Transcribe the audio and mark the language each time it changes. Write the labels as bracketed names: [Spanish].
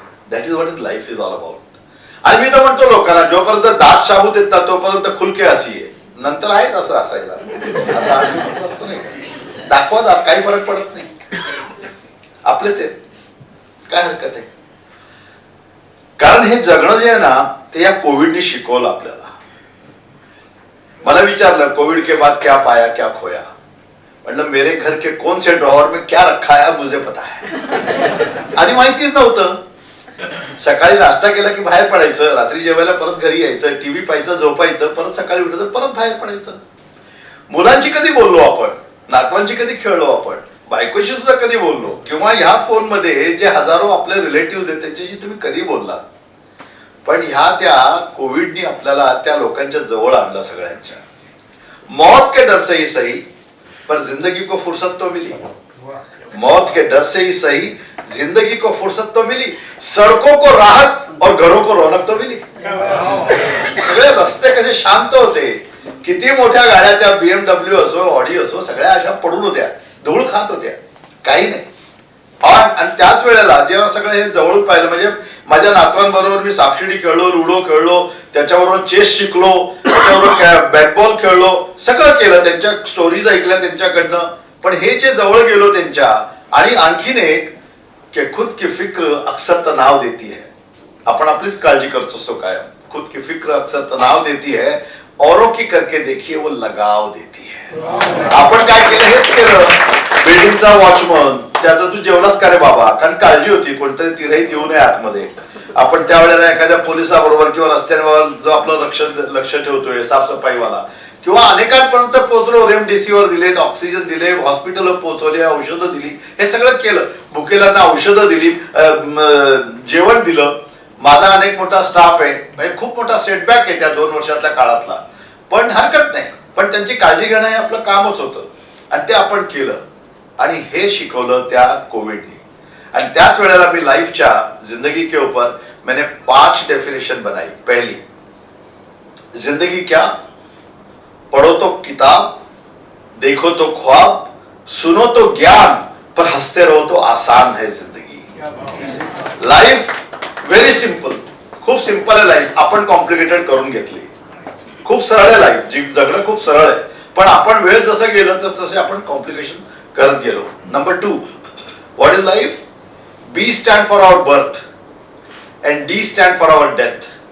[English] That is what is life is all about. [Marathi] आणि मी तर म्हणतो लोकांना, जोपर्यंत दात शाबूत येतात तोपर्यंत [Hindi] खुलके हसी [Marathi] आहे, नंतर आहेत असं असायला. असं असतं नाही, दाखवा दात, काही फरक पडत नाही, आपलेच आहेत, काय हरकत आहे. कारण हे जगणं जे आहे ना ते या कोविडने शिकवलं आपल्याला. मला विचारलं [Hindi] कोविड के बाद क्या पाया क्या खोया. म्हणलं मेरे घर के कौन से ड्रॉवर में क्या रखा है मुझे पता है. [Marathi] आधी माहितीच नव्हतं. सकाळी नाश्ता केला की बाहेर पडायचं, रात्री जेवायला परत घरी यायचं, टीव्ही पाहायचं, झोपायचं, परत सकाळी उठायचं, परत बाहेर पडायचं. मुलांची कधी बोललो आपण, नातवांची कधी खेळलो आपण, बायकोशी सुद्धा कधी बोललो, किंवा ह्या फोन मध्ये जे हजारो आपले रिलेटिव्ह आहेत त्यांच्याशी तुम्ही कधी बोललात. पण ह्या त्या कोविडनी आपल्याला त्या लोकांच्या जवळ आणलं सगळ्यांच्या. [Hindi] मौत के डर से ही सही पर जिंदगी को फुर्सत तो मिली. मौत के डर से ही सही जिंदगी को फुर्सत तो मिली. सड़कों को राहत और घरों को रौनक तो मिली. [Marathi] सगळे रस्ते कसे शांत होते. किती मोठ्या गाड्या त्या BMW असो, ऑडी असो, सगळ्या अशा पडून होत्या, धूळ खात होत्या, काही नाही. आणि त्याच वेळेला जेव्हा सगळं हे जवळून पाहिलं, म्हणजे माझ्या नातवांबरोबर मी सापशिडी खेळलो, लुडो खेळलो, त्याच्याबरोबर चेस शिकलो, त्याच्याबरोबर बॅटबॉल खेळलो, सगळं केलं, त्यांच्या स्टोरीज ऐकल्या त्यांच्याकडनं. पण हे जे जवळ गेलो त्यांच्या, आणि आणखीन एक की [Hindi] खुद की फिक्र अक्सर तनाव देती है. [Marathi] आपण आपलीच काळजी करतो असतो काय. [Hindi] खुद की फिक्र अक्सर तनाव देती है, औरों की करके देखिए वो लगाव देती है. [Marathi] आपण काय केलं, हेच केलं. बिल्डिंगचा वॉचमन, त्याचा तू जेवलास का रे बाबा, कारण काळजी होती कोणतरी तिरहीत येऊ नये आतमध्ये. आपण त्यावेळेला एखाद्या पोलिसाबरोबर किंवा रस्त्यांवर जो आपलं लक्ष ठेवतोय, साफसफाईवाला, किंवा अनेकांपर्यंत पोहोचलो, रेमडेसिवीर दिलेत, ऑक्सिजन दिले, हॉस्पिटल पोहोचवले, औषधं दिली, हे सगळं केलं. भुकेलांना औषधं दिली, जेवण दिलं. माझा अनेक मोठा स्टाफ आहे, म्हणजे खूप मोठा सेटबॅक आहे त्या 2 वर्षातल्या काळातला, पण हरकत नाही. पण त्यांची काळजी घेणं हे आपलं कामच होतं, आणि ते आपण केलं. आणि हे शिकवलं त्या कोविडने. आणि त्याच वेळेला मी लाईफच्या [Hindi] जिंदगी के ऊपर मैंने 5 डेफिनेशन बनाई. पहली, जिंदगी क्या, पढ़ो तो किताब, देखो तो ख्वाब, सुनो तो ज्ञान, पर हंसते रहो तो आसान है जिंदगी. [English] life very simple, [Marathi] खूप सिंपल आहे लाईफ. आपण कॉम्प्लिकेटेड करून घेतली. खूप सरळ आहे लाईफ, जी जगणं खूप सरळ आहे, पण आपण वेळ जसं गेलं तसे आपण कॉम्प्लिकेशन करत गेलो. [English] Number 2, what is life. B stand for our birth and D stand for our death.